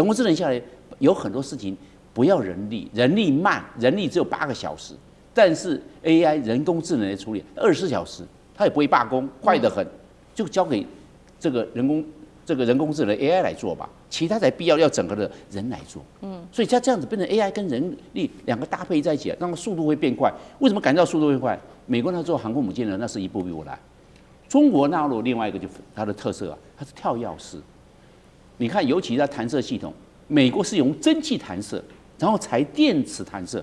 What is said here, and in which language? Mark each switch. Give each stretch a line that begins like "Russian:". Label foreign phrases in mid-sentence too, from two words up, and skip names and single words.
Chinese: 工智能下來有很多事情不要人力，人力慢，人力只有8個小時，但是 AI 人工智能來處理24小時，它也不會罷工，快得很，就交給這個人工智能 AI 來做吧，其他才必要整個的人來做，所以它這樣子變成 AI 跟人力兩個搭配在一起，讓速度會變快。為什麼感覺到速度會快？美國那做航空母艦呢，那是一步一步來。中國大陸另外一個就它的特色啊，它是跳躍式。你看，尤其在彈射系統，美國是用蒸汽彈射，然後才電磁彈射。